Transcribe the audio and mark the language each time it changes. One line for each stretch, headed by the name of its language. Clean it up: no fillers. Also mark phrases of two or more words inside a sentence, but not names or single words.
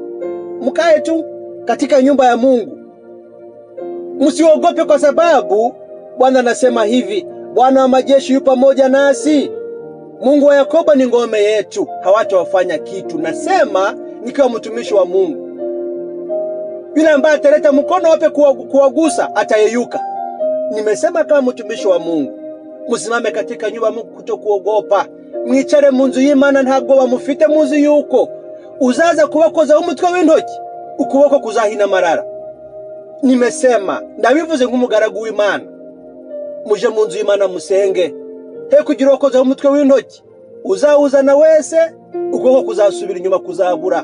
Swahili: Mkae tu katika nyumba ya Mungu. Msiogope, kwa sababu Bwana anasema hivi, Bwana wa majeshi yu pamoja nasi. Mungu wa Yakobo ni ngome yetu, hawatawafanya kitu. Nasema nikiwa mtumishi wa Mungu, yule ambaye ataleta mkono wape kuwagusa atayeyuka. Nimesema kama mtumishi wa Mungu, musimame katika nyumba ya Mungu kutokuogopa.
Kinyarwanda: Mwicare munzu y'Imana ntabwo bamufite muzi yuko uzaza kubakoza umutwe w'intoki ukuboko kuzahina marara. Nimesema ndabivuze nk'umugaragu w'Imana, muje munzu y'Imana musenge, he kugira ukoza umutwe w'intoki uzawuzana wese ukuboko kuzasubira inyuma kuzabura.